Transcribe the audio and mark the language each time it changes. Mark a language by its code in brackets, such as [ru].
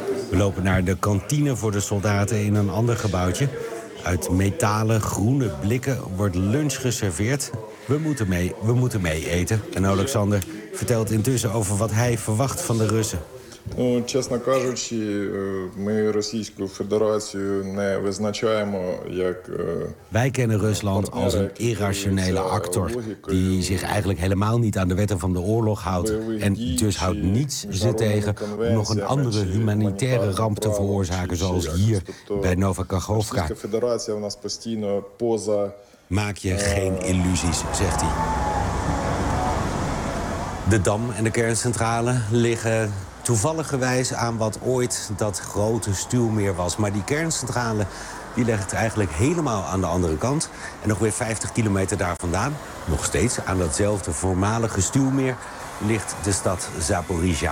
[nl] We lopen naar de kantine voor de soldaten in een ander gebouwtje. Uit metalen groene blikken wordt lunch geserveerd. We moeten mee eten. En Alexander vertelt intussen over wat hij verwacht van de Russen. [uk] Чесно кажучи, ми Російську Федерацію не визначаємо як. [nl] Wij kennen Rusland als een irrationele actor die zich eigenlijk helemaal niet aan de wetten van de oorlog houdt en dus houdt niets ze tegen om nog een andere humanitaire ramp te veroorzaken zoals hier bij Novakachovka. [uk] Федерація в нас постійно поза. [nl] Maak je geen illusies, zegt hij. De dam en de kerncentrale liggen toevalligerwijs aan wat ooit dat grote stuwmeer was. Maar die kerncentrale die ligt eigenlijk helemaal aan de andere kant. En nog weer 50 kilometer daar vandaan, nog steeds aan datzelfde voormalige stuwmeer, ligt de stad Zaporizhia.